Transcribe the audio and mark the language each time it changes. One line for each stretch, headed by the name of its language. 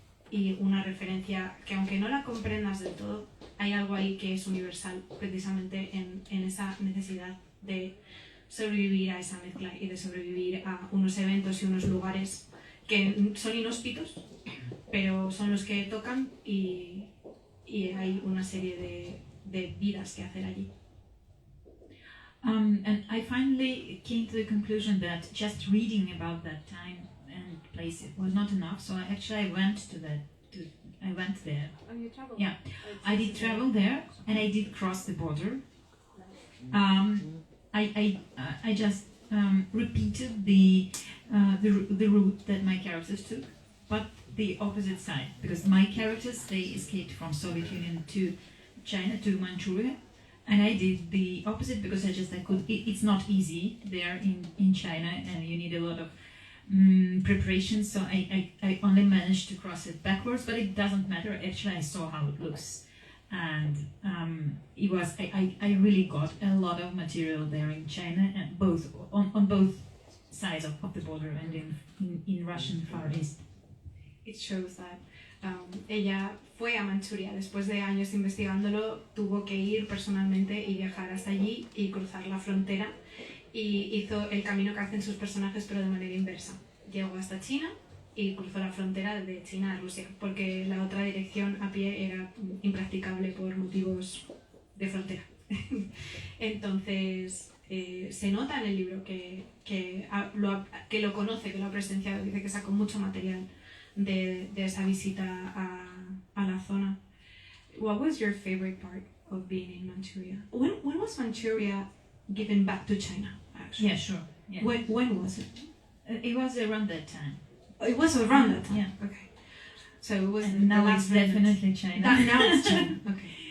Spanish: Y una referencia que, aunque no la comprendas del todo, hay algo ahí que es universal, precisamente en esa necesidad de sobrevivir a esa mezcla y de sobrevivir a unos eventos y unos lugares que son inhóspitos, pero son los que tocan y hay una serie de vidas que hacer allí.
English: And I finally came to the conclusion that just reading about that time and place was not enough. So I went I went there. Oh, you traveled? Yeah, I did travel there, and I did cross the border. I just repeated the route that my characters took, but the opposite side, because my characters, they escaped from Soviet Union to China, to Manchuria, and I did the opposite because I could. It's not easy there in China, and you need a lot of preparation, so I only managed to cross it backwards, but it doesn't matter. Actually, I saw how it looks, and it was I really got a lot of material there in China, and on both sides of the border and in Russian Far East. It shows that
Spanish: ella fue a Manchuria, después de años investigándolo, tuvo que ir personalmente y viajar hasta allí y cruzar la frontera, y hizo el camino que hacen sus personajes, pero de manera inversa. Llegó hasta China y cruzó la frontera de China a Rusia, porque la otra dirección a pie era impracticable por motivos de frontera. Entonces, se nota en el libro que lo conoce, que lo ha presenciado, dice que sacó mucho material de esa visita a la zona.
English: What was your favorite part of being in Manchuria? When was Manchuria given back to China, actually? Yeah, sure. Yeah. When was it? It was around that time. It was around that time? Yeah. Okay. So it was And now the it's last remnants. definitely China. Now it's China. Okay.